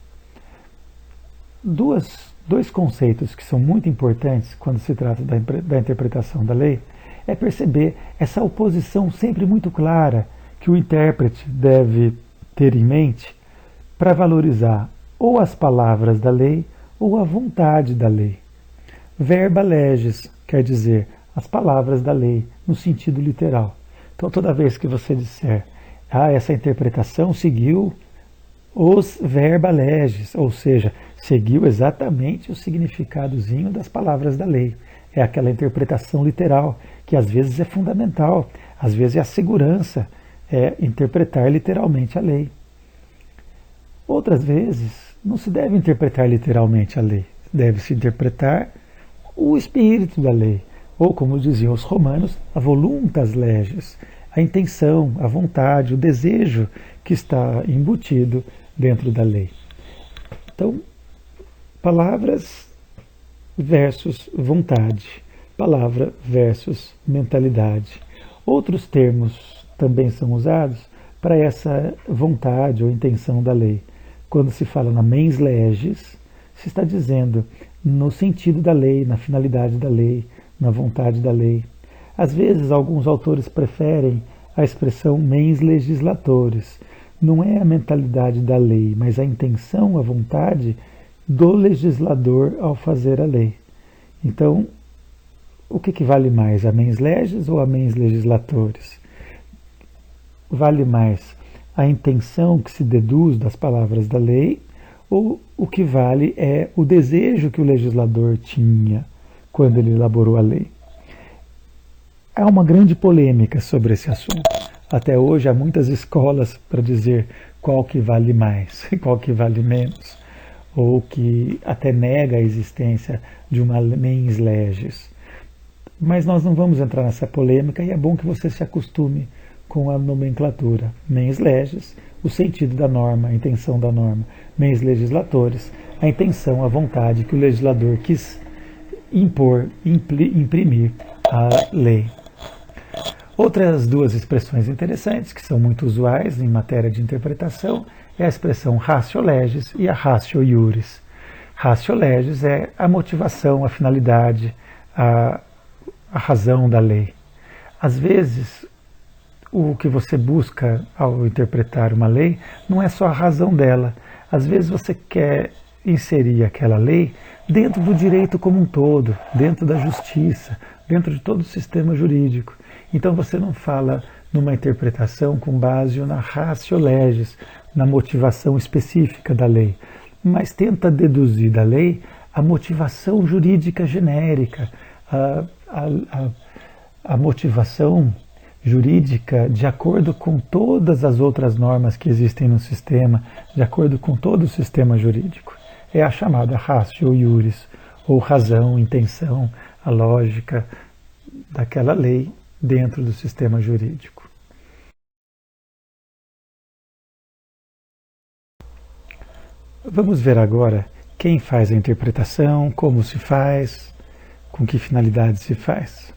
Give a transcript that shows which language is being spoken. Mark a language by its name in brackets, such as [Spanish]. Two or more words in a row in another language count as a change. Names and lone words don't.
[Portuguese] Dois conceitos que são muito importantes quando se trata da interpretação da lei é perceber essa oposição sempre muito clara que o intérprete deve ter em mente para valorizar ou as palavras da lei ou a vontade da lei. [Latin] Verba legis [Portuguese] quer dizer as palavras da lei no sentido literal. Então toda vez que você disser essa interpretação seguiu os [Latin] verba legis, [Portuguese] ou seja, seguiu exatamente o significadozinho das palavras da lei. É aquela interpretação literal, que às vezes é fundamental, às vezes é a segurança, é interpretar literalmente a lei. Outras vezes, não se deve interpretar literalmente a lei, deve-se interpretar o espírito da lei, ou como diziam os romanos, a [Latin] voluntas legis, [Portuguese] a intenção, a vontade, o desejo que está embutido dentro da lei. Então, palavras versus vontade, palavra versus mentalidade. Outros termos também são usados para essa vontade ou intenção da lei. Quando se fala na [Latin] mens legis, [Portuguese] se está dizendo no sentido da lei, na finalidade da lei, na vontade da lei. Às vezes, alguns autores preferem a expressão [Latin] mens legislatores. [Portuguese] Não é a mentalidade da lei, mas a intenção, a vontade do legislador ao fazer a lei. Então, o que vale mais, a [Latin] mens legis [Portuguese] ou a [Latin] mens legislatores? [Portuguese] Vale mais a intenção que se deduz das palavras da lei, ou o que vale é o desejo que o legislador tinha quando ele elaborou a lei? Há uma grande polêmica sobre esse assunto. Até hoje há muitas escolas para dizer qual que vale mais, qual que vale menos, ou que até nega a existência de uma [Latin] mens legis. [Portuguese] Mas nós não vamos entrar nessa polêmica e é bom que você se acostume com a nomenclatura. [Latin] Mens legis, [Portuguese] o sentido da norma, a intenção da norma. [Latin] Mens legislatores, [Portuguese] a intenção, a vontade que o legislador quis impor, imprimir a lei. Outras duas expressões interessantes, que são muito usuais em matéria de interpretação, é a expressão [Latin] ratio legis [Portuguese] e a [Latin] ratio iuris. Ratio legis [Portuguese] é a motivação, a finalidade, a razão da lei. Às vezes, o que você busca ao interpretar uma lei não é só a razão dela. Às vezes você quer inserir aquela lei dentro do direito como um todo, dentro da justiça, dentro de todo o sistema jurídico. Então você não fala numa interpretação com base na [Latin] ratio legis, [Portuguese] na motivação específica da lei, mas tenta deduzir da lei a motivação jurídica genérica, a motivação jurídica de acordo com todas as outras normas que existem no sistema, de acordo com todo o sistema jurídico. É a chamada [Latin] ratio iuris, [Portuguese] ou razão, intenção, a lógica daquela lei dentro do sistema jurídico. Vamos ver agora quem faz a interpretação, como se faz, com que finalidade se faz.